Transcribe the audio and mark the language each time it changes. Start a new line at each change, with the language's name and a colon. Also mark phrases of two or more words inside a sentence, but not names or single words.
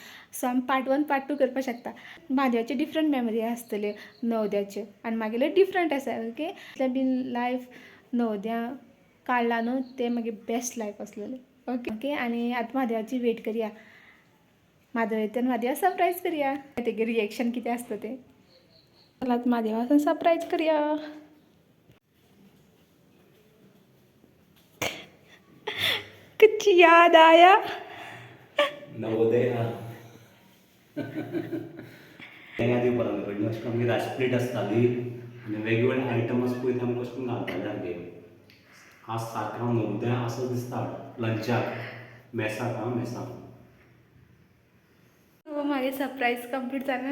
Konkani: सो आमी पार्ट 1 पार्ट 2 करपाक शकता. म्हादेवाच्यो
English: different memory
Konkani: आसतल्यो नवोदयाच्यो आनी म्हागेल्यो डिफरंट आसा. ओके, बीन लायफ नवोदया काडला न्हू तें मागीर
English: best life
Konkani: आसलेलें.
English: okay okay,
Konkani: आनी आतां म्हादेवाची वेट करया. म्हादेव येता आनी म्हादेवा सरप्रायज करया. तेगे रिएक्शन कितें आसता तें. चला आतां म्हादेवा वचून सरप्रायज करया.
Hindi: कुछ याद आया
Konkani: नवोदय तेन्ना दिवपाक लागली अशें करून आमगे राशी प्लेट आसताली आनी वेगवेगळे आयटम आसा पळय ते आमकां अशें करून घालताले सारके. आज सारकें हांव नवोदय असो दिसता लंचाक मेसाक मेसाक. सो मागे
English: surprise complete
Konkani: जालें.